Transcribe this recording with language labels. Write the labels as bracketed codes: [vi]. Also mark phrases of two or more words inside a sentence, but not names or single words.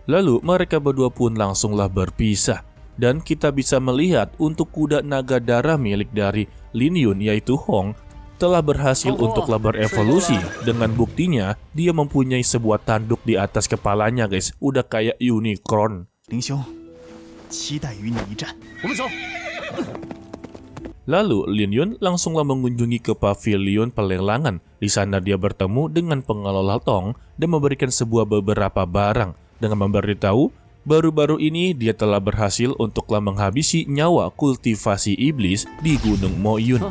[id] Lalu mereka berdua pun langsunglah berpisah. Dan kita bisa melihat untuk kuda naga darah milik dari Lin Yun yaitu Hong telah berhasil untuklah berevolusi. Dengan buktinya dia mempunyai sebuah tanduk di atas kepalanya guys. Udah kayak unicorn. [zh] 林兄，期待与你一战。我们走。 [id] Lalu Lin Yun langsunglah mengunjungi ke pavilion pelelangan. Di sana dia bertemu dengan pengelola tong dan memberikan beberapa barang dengan memberitahu baru-baru ini dia telah berhasil untuklah menghabisi nyawa kultivasi iblis di Gunung Mo Yun.